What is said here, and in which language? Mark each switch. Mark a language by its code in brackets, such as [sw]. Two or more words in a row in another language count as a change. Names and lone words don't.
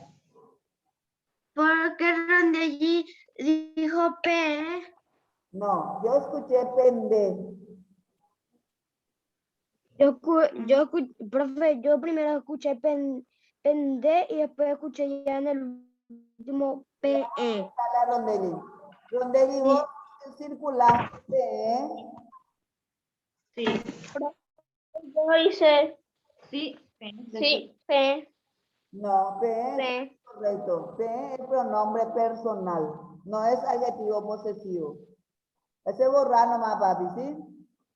[es] Porque donde allí dijo P. No, yo escuché pende. Profe, yo primero escuché pende y después escuché ya en el último PE. La Rondeli. Rondeli, vos circulaste. Sí. Yo hice. Sí, sí, P, No, P es P. correcto. P es pronombre personal. No es adjetivo posesivo. Ese borrar nomás, papi, ¿sí?